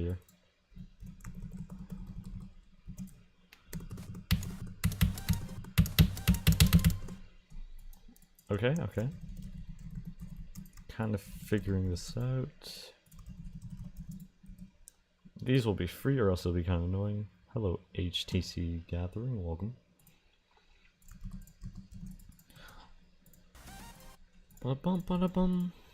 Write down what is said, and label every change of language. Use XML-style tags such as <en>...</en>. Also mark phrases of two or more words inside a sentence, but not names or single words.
<en>Okay, okay. Kind of figuring this out. These will be free or else they'll be kind of annoying. Hello, HTC Gathering, welcome. Ba-bum, ba-da-bum.</en>